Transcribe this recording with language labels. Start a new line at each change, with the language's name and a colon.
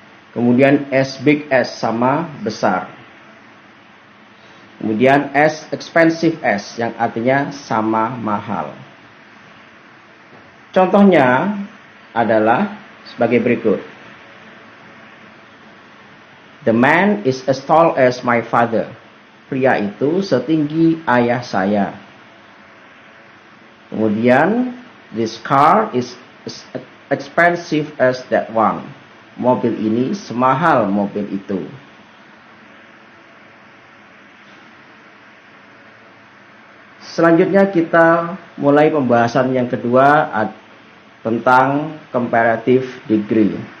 Indonesian: Kemudian
English: as big as,
Indonesian: sama besar. Kemudian
English: as expensive as,
Indonesian: yang artinya sama mahal. Contohnya adalah sebagai berikut.
English: The man is as tall as my father.
Indonesian: Pria itu setinggi ayah saya. Kemudian,
English: this car is as expensive as that one.
Indonesian: Mobil ini semahal mobil itu. Selanjutnya kita mulai pembahasan yang kedua tentang comparative degree.